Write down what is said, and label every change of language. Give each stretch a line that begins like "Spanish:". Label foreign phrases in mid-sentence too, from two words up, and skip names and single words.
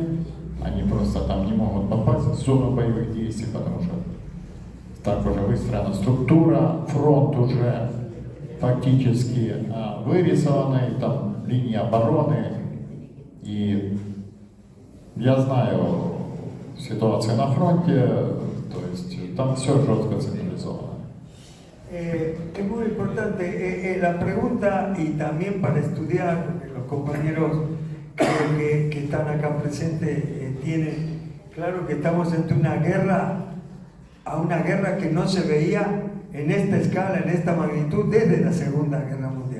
Russian: Они просто там не могут попасть в зону боевых действий, потому что так уже выстроена структура, фронт уже фактически вырисованный, там линия обороны. И я знаю ситуацию на фронте, то есть там все жестко централизовано.
Spanish: Es muy importante la pregunta y también para estudiar, porque los compañeros que están acá presentes tienen claro que estamos ante una guerra que no se veía en esta escala, en esta magnitud desde la Segunda Guerra Mundial.